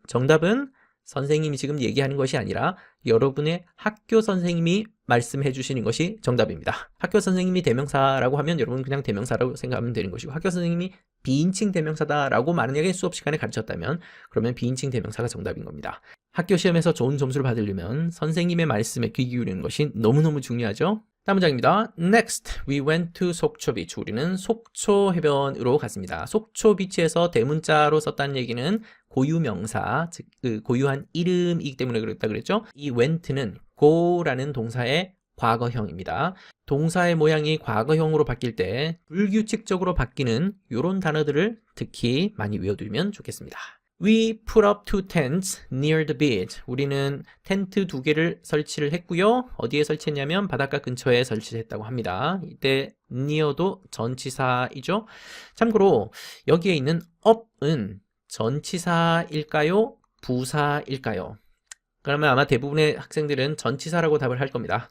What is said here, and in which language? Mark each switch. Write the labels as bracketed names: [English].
[Korean] 정답은 선생님이 지금 얘기하는 것이 아니라 여러분의 학교 선생님이 말씀해 주시는 것이 정답입니다. 학교 선생님이 대명사라고 하면 여러분은 그냥 대명사라고 생각하면 되는 것이고, 학교 선생님이 비인칭 대명사다라고 만약에 수업 시간에 가르쳤다면 그러면 비인칭 대명사가 정답인 겁니다. 학교 시험에서 좋은 점수를 받으려면 선생님의 말씀에 귀 기울이는 것이 너무너무 중요하죠. 다음 문장입니다. [English] Next, we went to 속초 비치. [Korean] 우리는 속초 해변으로 갔습니다. 속초 비치에서 대문자로 썼다는 얘기는 고유명사, 즉 그 고유한 이름이기 때문에 그랬다 그랬죠. 이 went는 go라는 동사의 과거형입니다. 동사의 모양이 과거형으로 바뀔 때 불규칙적으로 바뀌는 이런 단어들을 특히 많이 외워두면 좋겠습니다. [English] We put up 2 tents near the beach. [Korean] 우리는 텐트 2개를 설치를 했고요. 어디에 설치했냐면 바닷가 근처에 설치했다고 합니다. 이때 near도 전치사이죠. 참고로 여기에 있는 up은 전치사일까요? 부사일까요? 그러면 아마 대부분의 학생들은 전치사라고 답을 할 겁니다.